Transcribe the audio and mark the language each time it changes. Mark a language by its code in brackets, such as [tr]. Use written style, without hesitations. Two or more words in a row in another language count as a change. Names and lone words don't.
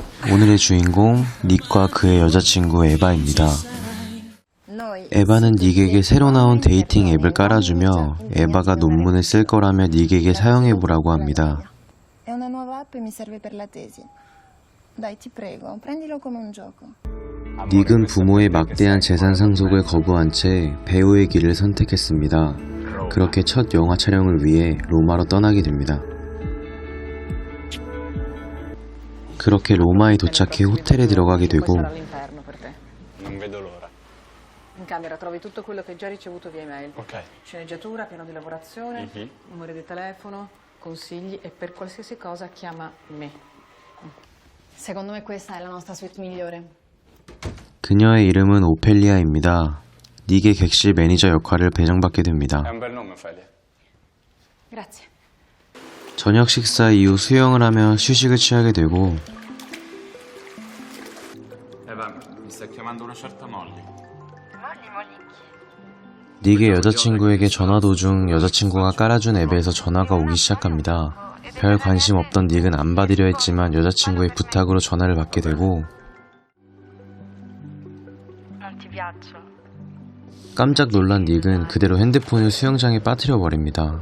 [ko] 오늘의 주인공 닉과 그의 여자친구 에바입니다. 에바는 닉에게 새로 나온 데이팅 앱을 깔아주며 에바가 논문을 쓸 거라며 닉에게 사용해보라고 합니다. [it] È una nuova app e mi serve per la tesi. Dai, ti prego, prendilo come un gioco. [ko] 닉은 부모의 막대한 재산 상속을 거부한 채 배우의 길을 선택했습니다. 그렇게 첫 영화 촬영을 위해 로마로 떠나게 됩니다. 그렇게 로마에 도착해 호텔에 들어가게 되고 [it] Non vedo l'ora. In camera trovi tutto quello che hai già ricevuto via email. Ok. Sceneggiatura, piano di lavorazione, numero di telefono, consigli e per qualsiasi cosa chiama me. Secondo me questa è la nostra suite migliore. [ko] 그녀의 이름은 오펠리아입니다. 닉의 객실 매니저 역할을 배정받게 됩니다. [it] È un bel nome, Ophelia. Grazie. [ko] 저녁 식사 이후 수영을 하며 휴식을 취하게 되고 [it] Eva, mi sta chiamando una certa Molly. [ko] 닉의 여자친구에게 전화 도중 여자친구가 깔아준 앱에서 전화가 오기 시작합니다. 별 관심 없던 닉은 안 받으려 했지만 여자친구의 부탁으로 전화를 받게 되고 깜짝 놀란 닉은 그대로 핸드폰을 수영장에 빠뜨려 버립니다.